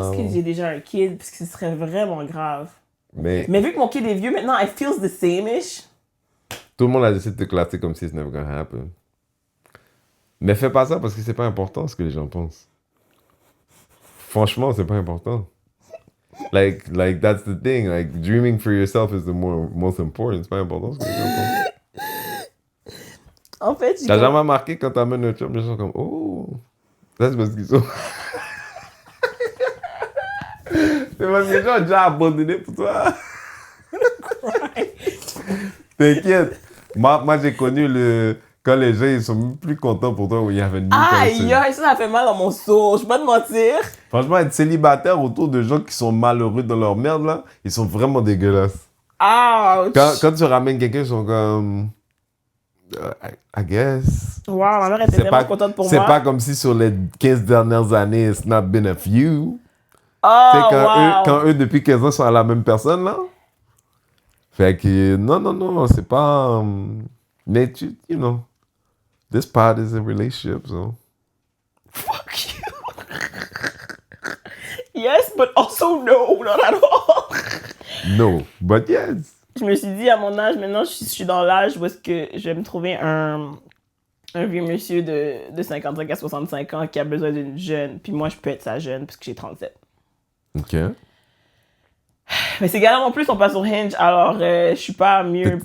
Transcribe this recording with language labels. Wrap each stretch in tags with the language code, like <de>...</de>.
<fr>Parce que j'ai déjà un kid, parce que ce serait vraiment grave. Mais Mais vu que mon kid est vieux, maintenant,</fr> <en>it feels the same-ish.</en> <fr>tout le monde a décidé de te classer comme si</fr> <en>it's never gonna happen.</en> <fr>Mais fais pas ça parce que c'est pas important ce que les gens pensent. Franchement, c'est pas important.</fr> <en>Like that's the thing. Like, dreaming for yourself is the most important.</en> <fr>C'est pas important ce que les gens pensent. En fait, T'as jamais remarqué quand t'amènes un chum, les gens sont comme, oh, ça c'est parce qu'ils sont... c'est parce que les gens ont déjà abandonné pour toi. T'inquiète. Moi j'ai connu quand les gens ils sont plus contents pour toi où il y avait une aïe, aïe, ça fait mal dans mon sourd, je vais pas te mentir. Franchement, être célibataire autour de gens qui sont malheureux dans leur merde, là, ils sont vraiment dégueulasses. Ouch. Quand tu ramènes quelqu'un, ils sont comme...</fr> <en>I guess.</en> <fr>Wow, ma mère était tellement contente pour moi. C'est pas comme si sur les 15 dernières années,</fr> <en>it's not been a few. Oh,</en> <fr>Tu sais, wow. quand eux, depuis 15 ans, sont à la même personne, là. Fait que, non, c'est pas...</fr> <en>mais you know, this part is a relationship, so... Fuck you. Yes, but also no, not at all. No, but yes.</en> <fr>Je me suis dit, à mon âge, maintenant, je suis dans l'âge où est-ce que je vais me trouver un vieux monsieur de 55 à 65 ans qui a besoin d'une jeune. Puis moi, je peux être sa jeune parce que j'ai 37. OK. Mais ces gars-là, en plus, sont pas sur Hinge, alors je suis pas mieux.</fr>